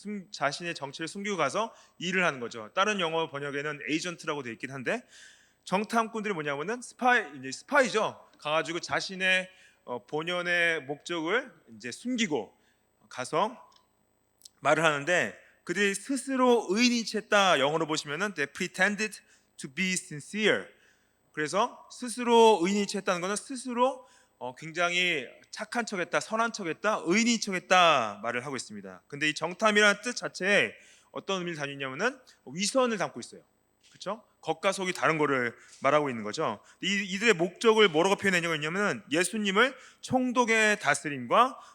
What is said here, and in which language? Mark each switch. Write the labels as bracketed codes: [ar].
[ko] 자신의 정체를 숨기고 가서 일을 하는 거죠. 다른 영어 번역에는 에이전트라고 되어 있긴 한데 정탐꾼들이 뭐냐면은 스파이죠. 가가지고 자신의 본연의 목적을 이제 숨기고 가서 말을 하는데 그들이 스스로 의인인 채 했다. 영어로 보시면은 [en] they pretended to be sincere. [ko] 그래서 스스로 의인인 채 했다는 것은 스스로 굉장히 착한 척했다, 선한 척했다, 의인인 척했다 말을 하고 있습니다. 근데 이 정탐이라는 뜻 자체에 어떤 의미를 담냐면은 위선을 담고 있어요. 그렇죠? 겉과 속이 다른 거를 말하고 있는 거죠. 이들의 목적을 뭐라고 표현했냐면은 예수님을 총독의 다스림과